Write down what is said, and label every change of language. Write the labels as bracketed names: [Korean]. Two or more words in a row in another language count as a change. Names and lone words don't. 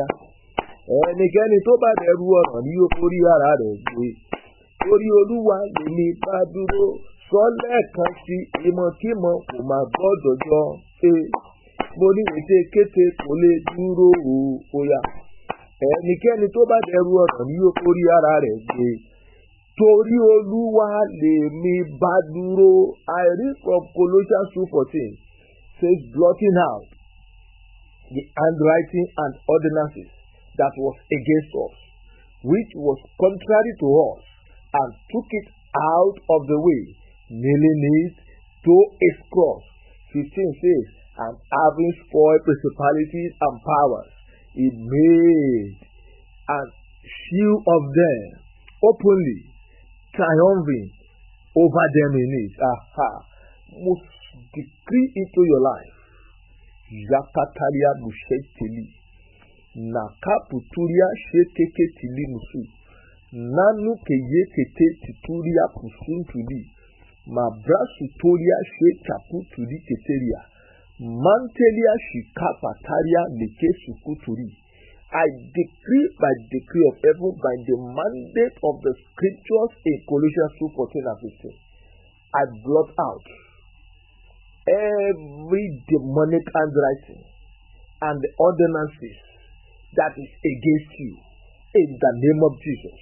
[Yoruba] ẹnikẹ́ni tó bá dẹrù ọ̀ràn ni ó forí ara rẹ̀ gbé torí Olúwa lèmi bá dúró sọ lẹ́ẹ̀kan sí ìmọ̀kímọ̀ kò má gbọ́dọ̀ jọ mo ní ètekéte kò lè dúró o ya ẹnikẹ́ni tó bá dẹrù ọ̀ràn ni yóò forí ara rẹ̀ gbé Torí Olúwa lèmi bá dúró. [English] I read from Colossians 2:14 says, blotting out the handwriting and ordinances that was against us, which was contrary to us, and took it out of the way, nailing it to a cross. 15 says, and having spoiled principalities and powers, he made an show of them openly, triumphing over them in it. Must decree into your life. Yakataria bushetili. Nakaputuria shekeke tili musu. Nanu keye kete tituria pusun tuli. Mabrasutoria shekapu tuli keteria. Mantelia shikapataria leke sukuturi. I decree by decree of heaven, by the mandate of the scriptures in Colossians 2:14 and 15. I blot out every demonic handwriting and the ordinances that is against you in the name of Jesus.